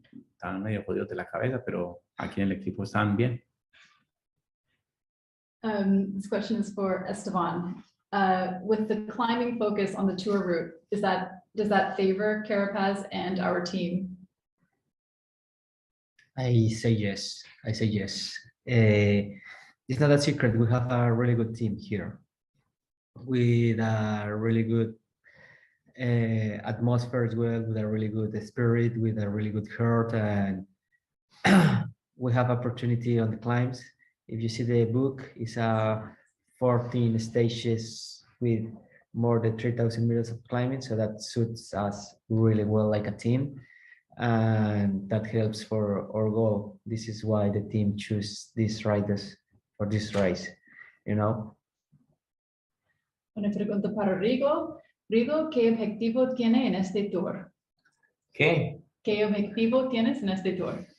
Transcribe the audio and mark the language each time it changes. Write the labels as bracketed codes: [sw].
[es] Estaban medio jodidos de la cabeza, pero aquí en el equipo están bien. [en] This question is for Esteban. With the climbing focus on the tour route, does that favor Carapaz and our team? I say yes. It's not a secret. We have a really good team here with a really good atmosphere as well, with a really good spirit, with a really good heart, and we have opportunity on the climbs. If you see the book, it's 14 stages with more than 3,000 meters of climbing, so that suits us really well like a team, and that helps for our goal. This is why the team choose these riders for this race, you know. [es] Una pregunta para Rigo. Rigo, ¿qué objetivo tiene en este tour? ¿Qué? ¿Qué objetivo tienes en este tour?